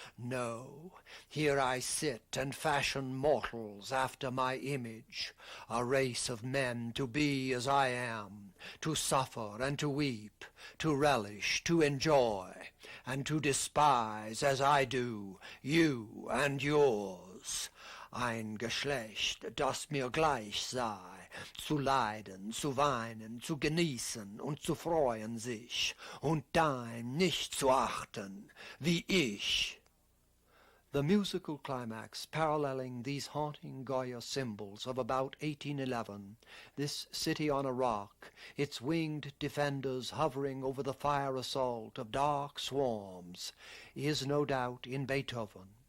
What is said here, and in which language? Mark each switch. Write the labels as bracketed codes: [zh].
[en] No, here I sit and fashion mortals after my image, a race of men to be as I am, to suffer and to weep, to relish, to enjoy, and to despise as I do you and yours. [de] Ein Geschlecht, das mir gleich sei, zu leiden, zu weinen, zu genießen und zu freuen sich, und dein nicht zu achten, wie ich. [en] The musical climax paralleling these haunting Goya symbols of about 1811, this city on a rock, its winged defenders hovering over the fire assault of dark swarms, is no doubt in Beethoven.